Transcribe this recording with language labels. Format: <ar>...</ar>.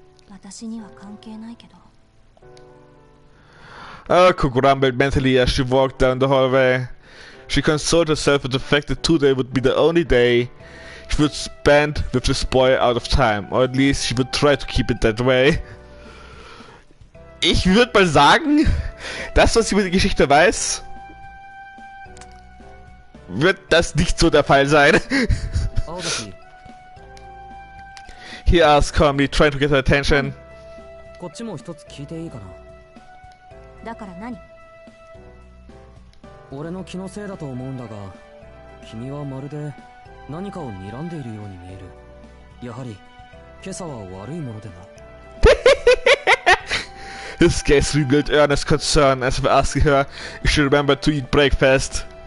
<ja>私には関係ないけど。</ja> <en>Aoko grumbled mentally as she walked down the hallway. She consoled herself with the fact that today would be the only day she would spend with this boy out of time, or at least she would try to keep it that way.</en> <de>Ich würde mal sagen, das, was sie über die Geschichte weiß, wird das nicht so der Fall sein.</de> <en>He asked calmly, trying to get her attention.</en> <ja>こっちも一つ聞いていいかな。だから何？俺の気のせいだと思うんだが、君はまるで何かを睨んでいるように見える。やはり今朝は悪いものでな。</ja> <en>His gaze revealed earnest concern as if asking her if she remembered to eat breakfast.</en>